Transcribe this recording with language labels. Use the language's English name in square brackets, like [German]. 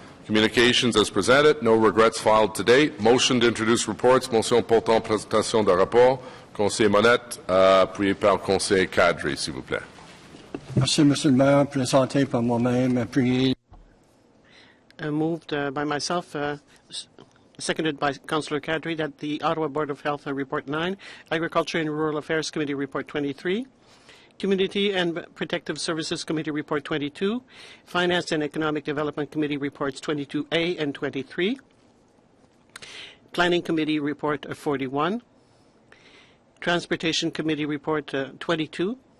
[English] Communications as presented. No regrets filed to date. Motion to introduce reports. [French] Motion portant présentation de rapport. Conseiller Monette, appuyé par Conseiller Kadri, s'il vous plaît. Merci, Monsieur le Maire. Présenté par moi-même, appuyé. [English] Moved by myself, seconded by Councillor Kadri, that the Ottawa Board of Health Report 9, Agriculture and Rural Affairs Committee Report 23, Community and Protective Services Committee Report 22, Finance and Economic Development Committee Reports 22A and 23, Planning Committee Report 41, Transportation Committee Report 22,